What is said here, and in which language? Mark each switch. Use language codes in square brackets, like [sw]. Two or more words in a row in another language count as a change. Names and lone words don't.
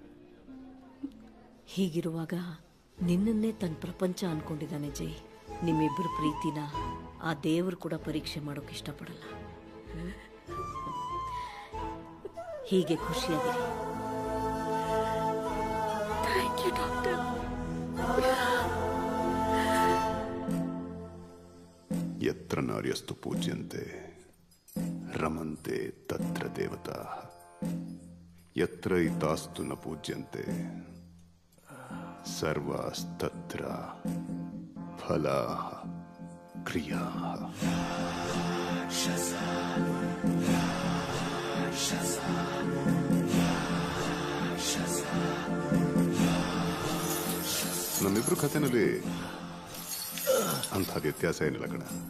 [kn] ಹೀಗಿರುವಾಗ ನಿನ್ನನ್ನೇ ತನ್ನ ಪ್ರಪಂಚ ಅನ್ಕೊಂಡಿದ್ದಾನೆ ಜೈ. ನಿಮ್ಮಿಬ್ಬರ ಪ್ರೀತಿನ ಆ ದೇವರು ಕೂಡ ಪರೀಕ್ಷೆ ಮಾಡೋಕೆ ಇಷ್ಟಪಡಲ್ಲ. ಹೀಗೆ ಖುಷಿಯಾಗಿರಿ. [en] thank you doctor. [sa] ಯತ್ರ ನಾರ್ಯಸ್ತು ಪೂಜ್ಯಂತೆ ರಮಂತೆ ತತ್ರ ದೇವತಾ ಯತ್ರ ಇತಾಸ್ತು ನ ಪೂಜ್ಯಂತೆ ಸರ್ವಾಸ್ತತ್ರ ಫಲಾ ಕ್ರಿಯಾ. [kn] ನಮ್ಮಿಬ್ರು ಕಥೆನಲ್ಲಿ ಅಂಥ ವ್ಯತ್ಯಾಸ ಏನಿಲ್ಲ ಕಣ.